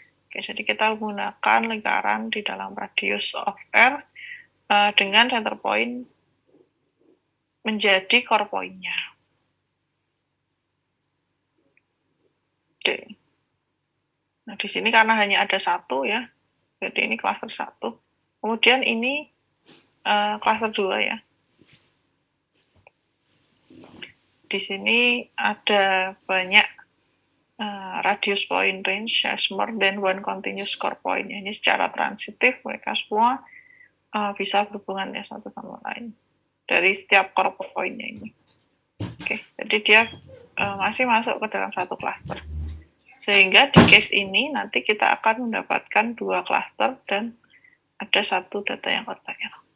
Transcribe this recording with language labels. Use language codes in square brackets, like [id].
[id] Oke, jadi kita menggunakan lingkaran di dalam radius of R dengan center point menjadi core point-nya. Oke. Nah, di sini karena hanya ada satu ya, jadi ini klaster 1. Kemudian ini klaster 2 ya. Di sini ada banyak [en] radius point range has more than one continuous core point. [id] Ini secara transitif mereka semua bisa berhubungan ya satu sama lain dari setiap core point-nya ini. Oke, jadi dia masih masuk ke dalam satu klaster. Sehingga di case ini nanti kita akan mendapatkan 2 klaster dan ada satu data yang outlier.